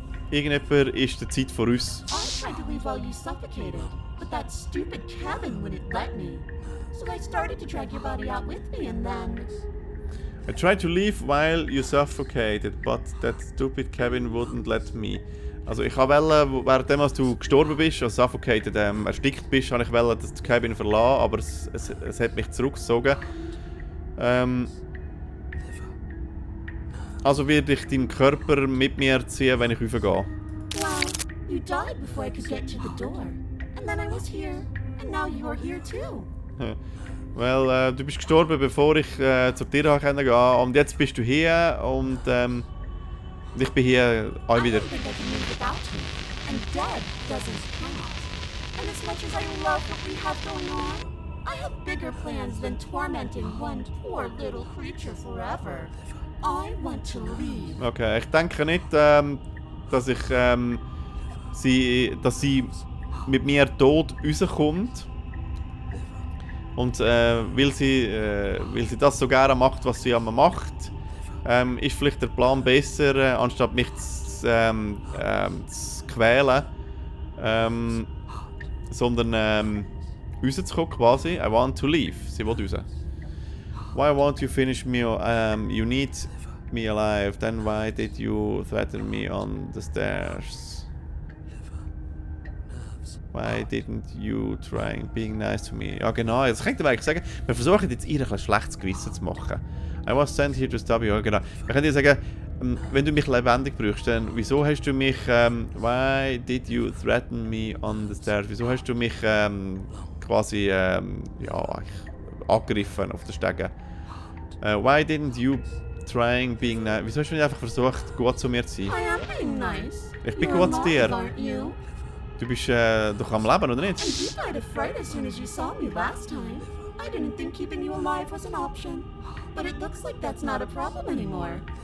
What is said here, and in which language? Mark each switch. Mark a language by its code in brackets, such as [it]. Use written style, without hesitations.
[de] Irgendjemand ist der Zeit vor uns. [en] I tried to leave while you suffocated, but that stupid cabin wouldn't let me. So I started to drag your body out with me and then... I tried to leave while you suffocated, but that stupid cabin wouldn't let me. [de] Also ich wollte, währenddem als du gestorben bist, also suffocated, erstickt bist, habe ich wollte das Cabin verlassen, aber es hat mich zurückgezogen. Also werde ich deinen Körper mit mir ziehen, wenn ich raufgehe. Well, you died before I could get to the door. And then I was here, and now you're here too. Weil du bist gestorben, bevor ich zur Tür gehen konnte. Und jetzt bist du hier und ich bin hier auch wieder. [en] I don't think I can live without you. And dead doesn't count. And as much as I love what we have going on, I have bigger plans than tormenting one poor little creature forever. I want to leave. [de] Okay, ich denke nicht, dass sie mit mir tot rauskommt. Und weil sie das so gerne macht, was sie immer macht, ist vielleicht der Plan besser, anstatt mich zu quälen, sondern rauszukommen quasi. [en] I want to leave. [de] Sie will raus. [en] Why won't you finish me? You need me alive. Then why did you threaten me on the stairs? Why didn't you try being nice to me? [de] Ja genau, das könnte man eigentlich sagen. Wir versuchen jetzt ihr ein schlechtes Gewissen zu machen. [en] I was sent here to stop you. [de] Ja genau. Wir können dir sagen, wenn du mich lebendig brauchst, dann wieso hast du mich, [en] why did you threaten me on the stairs? [de] Wieso hast du mich quasi, ja, angegriffen auf den Stegen? [en] Why didn't you trying being nice? [de] Wieso hast du nicht einfach versucht, gut zu mir zu sein? [en] I am being nice. [de] Ich bin [en] You're [de] gut zu dir. [en] alive, aren't you? [de] Du bist doch am Leben, oder nicht? [en] And you died of fright as soon as you saw me last time. I didn't think keeping you alive was an option. But it looks like that's not a problem anymore.